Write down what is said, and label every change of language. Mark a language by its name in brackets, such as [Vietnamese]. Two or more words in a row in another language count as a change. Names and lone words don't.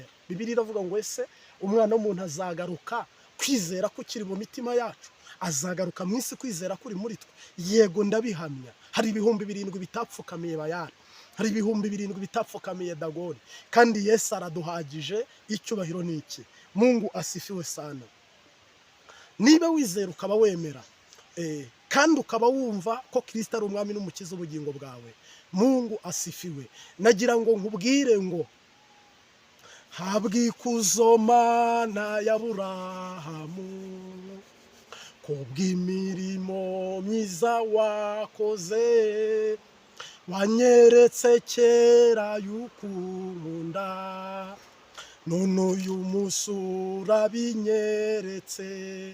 [Kinyarwanda] Bibiliya iravuga ngo ese umwana w'umuntu azagaruka, kwizera ko kiri mu mitima yacu, azagaruka mu isi kwizera kuri muri twe. Yego ndabihamya, hari 7,000 bitapfukamiye Bayali, hari 7,000 bitapfukamiye Dagoni, kandi Yesu araduhagije. Icyubahiro ni iki? [Swahili] Mungu asifiwe sana. [Kinyarwanda] Niba wizera ukaba wemera kandi ukaba wumva ko Kristo ari umwami n'umukiza ubugingo bwawe, [Swahili] Mungu asifiwe. [Kinyarwanda] Nagira ngo nkubwire ngo habwa ikuzo Mana ya Aburahamu kubw'imirimo myiza wakoze, wanyeretse kera y'ukunda, none uyu munsi urabinyeretse.